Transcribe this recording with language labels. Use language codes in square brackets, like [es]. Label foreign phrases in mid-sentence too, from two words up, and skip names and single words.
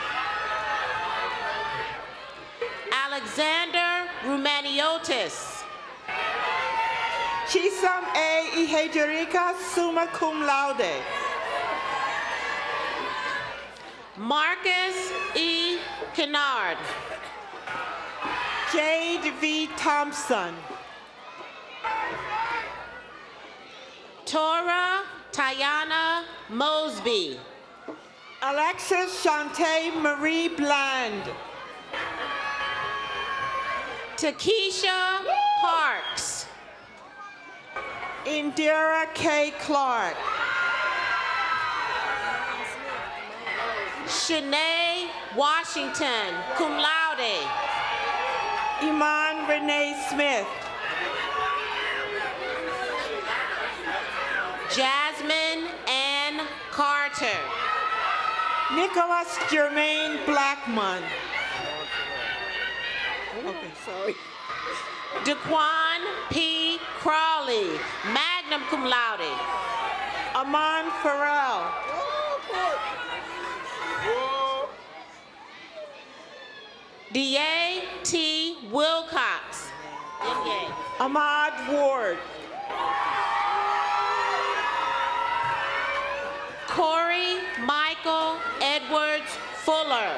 [en] Alexander Romaniotis. Chisam A. Ihejerica, [la] summa cum laude. [en] Marcus E. Kennard. Jade V. Thompson. Tora Tayana Mosby. Alexis Shantae Marie Bland. Takesha Parks. Indira K. Clark. Shanae Washington, [la] cum laude. [en] Iman Renee Smith. Jasmine Ann Carter. Nicholas Jermaine Blackman. Okay, sorry. Daquan P. Crawley, [la] magna cum laude. [en] Aman Farrell. D.A. T. Wilcox. Ahmad Ward. Corey Michael Edwards Fuller.